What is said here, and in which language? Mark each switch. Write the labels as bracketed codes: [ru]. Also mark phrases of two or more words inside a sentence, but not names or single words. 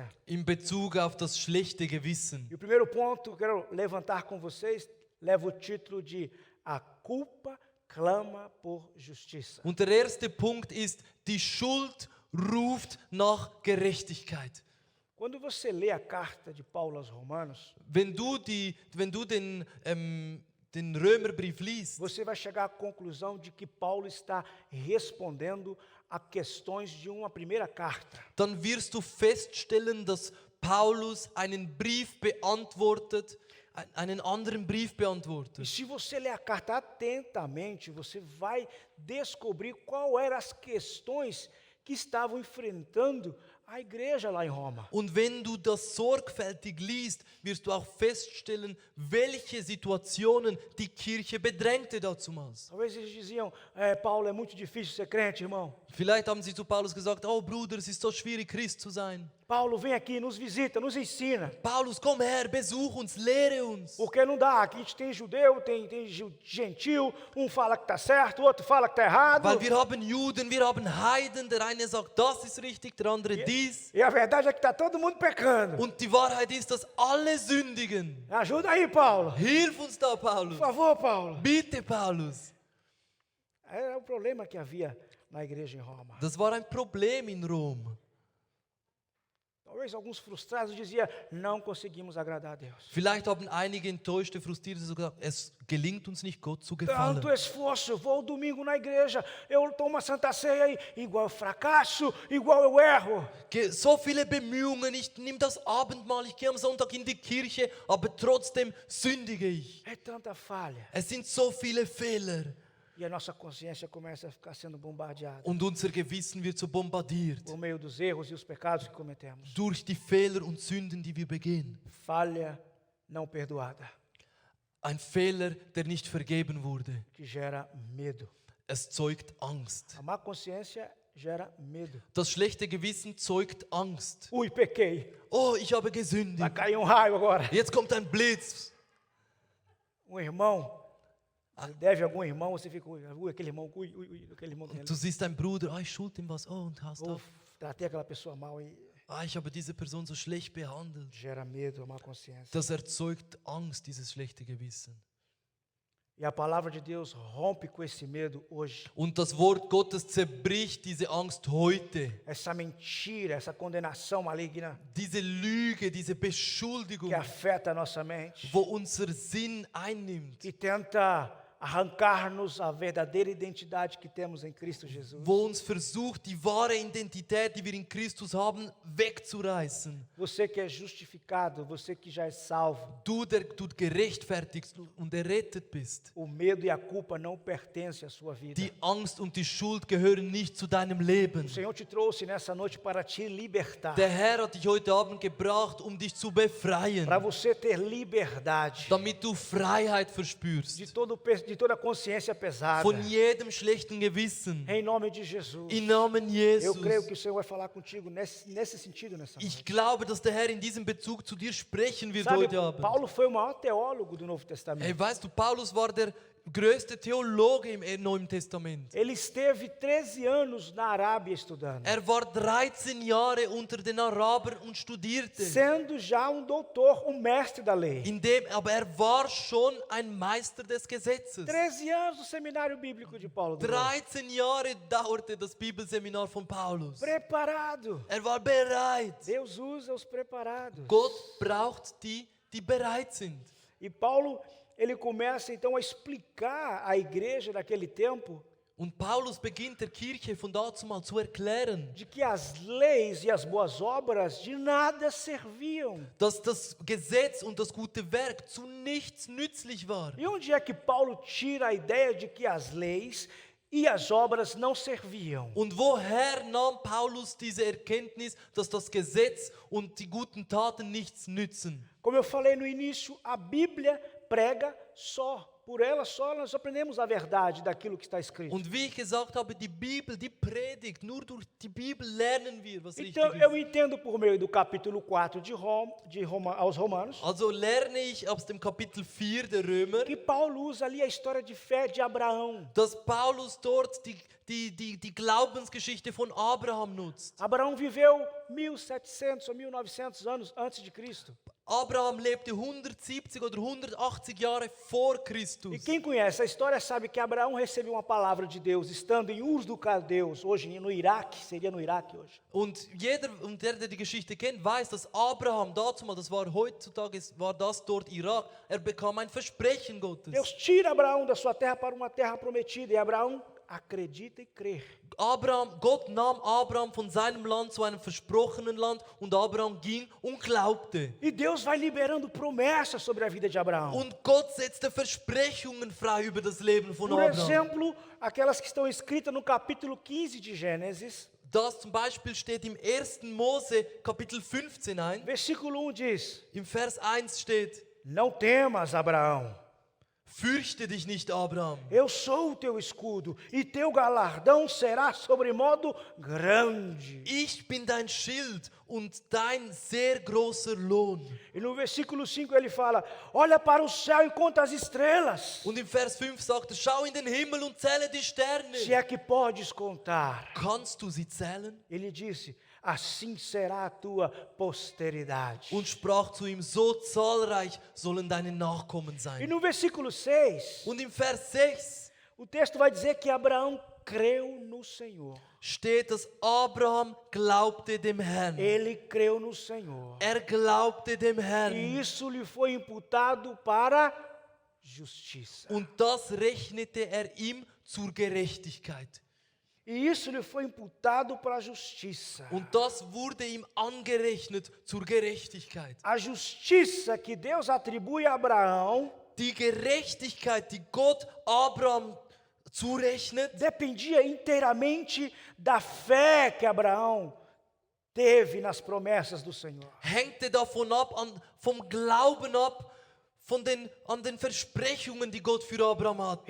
[de] In Bezug auf das schlechte Gewissen. [pt] E o primeiro ponto que eu quero levantar com vocês leva o título de A culpa clama por justiça. [de] Und der erste Punkt ist, die Schuld ruft nach Gerechtigkeit. [pt] Quando você lê a carta de Paulo aos Romanos, [de] Wenn du den Römerbrief liest, [pt] você vai chegar à conclusão de que Paulo está respondendo a questões de uma primeira carta. [de] dann wirst du feststellen, dass Paulus einen Brief beantwortet, einen anderen Brief [pt] E [de] beantwortet. [pt] se você ler a carta atentamente, você vai descobrir qual eram as questões que estavam enfrentando a igreja lá em Roma. [de] Und wenn du das sorgfältig liest, wirst du auch feststellen, welche Situationen die Kirche bedrängte dazumals. [pt] Talvez eles diziam, Paulo, é muito difícil ser crente, irmão. [de] Vielleicht haben sie zu Paulus gesagt, oh Bruder, es ist so schwierig, Christ zu sein. [pt] Paulo, vem aqui, nos visita, nos ensina. [de] Paulus, komm her, besuch uns, lehre uns. [pt] Porque não dá, aqui a gente tem judeu, tem gentil, um fala que está certo, o outro fala que está errado. [de] Weil wir haben Juden, wir haben Heiden, der eine sagt, das ist richtig, der andere dies. [pt] E a verdade é que está todo mundo pecando. [de] Und die Wahrheit ist, dass alle sündigen. [pt] Ajuda aí, Paulo. [de] Hilf uns da, [pt] Por [de] Paulus. [pt] favor, Paulo. [de] Bitte, Paulus. [pt] Era o problema que havia na igreja em Roma. [de] Das war ein Problem in Rom. [pt] Talvez alguns frustrados diziam, não conseguimos agradar a Deus. [de] Vielleicht haben einige enttäuschte, frustrierte so gesagt, es gelingt uns nicht, Gott zu gefallen. [pt] Tanto esforço, eu vou domingo na igreja, eu tomo uma santa ceia e igual eu fracasso, igual eu erro. [de] So viele Bemühungen, ich nehme das Abendmahl, ich gehe am Sonntag in die Kirche, aber trotzdem sündige ich. [pt] É tanta falha. [de] Es sind so viele Fehler [pt] E a nossa consciência começa a ficar sendo bombardeada [de] und unser Gewissen wird so bombardiert [pt] por meio dos erros e os pecados que cometemos. [de] durch die Fehler und Sünden, die wir begehen. [pt] Falha não perdoada, [de] Ein Fehler, der nicht vergeben wurde. [pt] que gera medo. [de] Es zeugt Angst. [pt] A má consciência gera medo. [de] Das schlechte Gewissen zeugt Angst. [pt] Ui, pequei. [de] Oh, ich habe [pt] Vai [de] gesündigt. [pt] cair um raio agora. [de] Jetzt kommt ein Blitz. [pt] Um irmão, você deve a algum irmão, você fica, ui, aquele irmão, aquele irmão tem ali. [de] Du siehst deinen Bruder, ich schuld ihm was. Oh, und hast [pt] Ou [de] auch. [pt] tratei aquela pessoa mal e [de] Ich habe diese Person so schlecht behandelt. [pt] gera medo, a má consciência. [de] Das erzeugt Angst, dieses schlechte Gewissen. [pt] E a palavra de Deus rompe com esse medo hoje. [de] Und das Wort Gottes zerbricht diese Angst heute. [pt] Essa mentira, essa condenação maligna [de] Diese Lüge, diese Beschuldigung, [pt] que afeta a nossa mente, [de] wo unser Sinn einnimmt. [pt] que tenta arrancar-nos a verdadeira identidade que temos em Cristo Jesus. [de] Wo uns versucht, die wahre Identität, die wir in Christus haben, wegzureißen. [pt] Você que é justificado, você que já é salvo, [de] Du, der du gerechtfertigt und errettet bist. [pt] o medo e a culpa não pertencem à sua vida. [de] Die Angst und die Schuld gehören nicht zu deinem Leben. [pt] O Senhor te trouxe nessa noite para te libertar, [de] Der Herr hat dich heute Abend gebracht, um dich zu befreien, [pt] para você ter liberdade [de] damit du Freiheit verspürst. [pt] de toda consciência pesada. [de] Von jedem schlechten Gewissen. [pt] Em nome de Jesus. [de] Im Namen [pt] Eu creio [de] Jesus. [pt] que o Senhor vai falar contigo nesse sentido nessa [de] Ich [pt] noite. [de] glaube, dass der Herr in diesem Bezug zu dir sprechen wird [pt] Sabe, [de] heute Abend. [pt] Paulo foi o maior teólogo do Novo [de] Hey, [pt] Testamento. [de] weißt du, Paulus war der größte Theologe im Neuen Testament. [pt] Ele esteve 13 anos na Arábia estudando, [de] Er war 13 Jahre unter den Arabern und studierte. [pt] sendo já um doutor, um mestre da lei. [de] Aber er war schon ein Meister des Gesetzes. [pt] 13 anos no seminário bíblico de Paulo. [de] 13 Jahre dauerte das Bibelseminar von Paulus. [pt] Preparado. [de] Er war bereit. [pt] Deus usa os preparados. [de] Gott braucht die, die bereit sind. [pt] E Paulo, ele começa então a explicar à igreja daquele tempo [de] Und Paulus beginnt der Kirche von dazumal zu erklären, [pt] de que as leis e as boas obras de nada serviam. [de] dass das Gesetz und das gute Werk zu nichts nützlich war. [pt] E onde é que Paulo tira a ideia de que as leis e as obras não serviam? [de] Und woher nahm Paulus diese Erkenntnis, dass das Gesetz und die guten Taten nichts nützen? [pt] Como eu falei no início, a Bíblia prega só. Por ela só nós aprendemos a verdade daquilo que está escrito. [de] Und wie ich gesagt habe, die Bibel, die predigt, nur durch die Bibel lernen wir, was richtig [pt] Então eu [de] ist. [pt] entendo por meio do capítulo 4 aos Romanos, [de] Also lerne ich aus dem Kapitel 4 der Römer, [pt] que Paulo usa ali a história de fé de Abraão. [de] dass Paulus dort die Glaubensgeschichte von Abraham nutzt. [pt] Abraão viveu 1700 ou 1900 anos antes de Cristo. [de] Abraham lebte 170 oder 180 Jahre vor Christus. [pt] E quem conhece a história sabe que Abraão recebeu uma palavra de Deus estando em Ur dos Caldeus, hoje no Iraque, seria no Iraque hoje. [de] Und der die Geschichte kennt, weiß, dass Abraham dazumal, das war heutzutage, war das dort Irak, er bekam ein Versprechen Gottes. [pt] Deus tira Abraão da sua terra para uma terra prometida e Abraão acredita e crê. [de] Gott nahm Abraham von seinem Land zu einem versprochenen Land und Abraham ging und glaubte. [pt] E Deus vai liberando promessas sobre a vida de Abraão. [de] Und Gott setzte Versprechungen frei über das Leben von [pt] Por [de] Abraham. [pt] exemplo, aquelas que estão escritas no capítulo 15 de Gênesis, [de] Das zum Beispiel steht im 1. Mose Kapitel 15 ein. [pt] versículo 1 diz: [de] Im Vers 1 steht: [pt] Não temas, Abraão, [de] Fürchte dich nicht, Abraham. [pt] eu sou o teu escudo, e teu galardão será sobremodo grande. [de] Ich bin dein Schild und dein sehr großer Lohn. [pt] E no versículo 5 ele fala: Olha para o céu e conta as estrelas, [de] Und im Vers 5 sagt er, schau in den Himmel und zähle die Sterne. [pt] se é que podes contar. [de] Kannst du sie zählen? [pt] Ele disse: Assim será a tua posteridade. [de] Und sprach zu ihm, so zahlreich sollen deine Nachkommen [pt] E [de] sein. [pt] no versículo 6, [de] Und im Vers 6 [pt] o texto vai dizer que Abraão creu no Senhor. [de] steht, dass Abraham glaubte dem Herrn. [pt] Ele creu no Senhor. [de] Er glaubte dem [pt] E [de] Herrn. [pt] isso lhe foi imputado para justiça. [de] Und das rechnete er ihm zur Gerechtigkeit. [pt] E isso lhe foi imputado para a justiça. [de] Und das wurde ihm angerechnet zur Gerechtigkeit. [pt] A justiça que Deus atribui a Abraão [de] Die Gerechtigkeit, die Gott Abraham zurechnet, [pt] dependia inteiramente da fé que Abraão teve nas promessas do Senhor. [de] hängte davon ab, vom Glauben ab, an den Versprechungen, die Gott für Abraham hatte.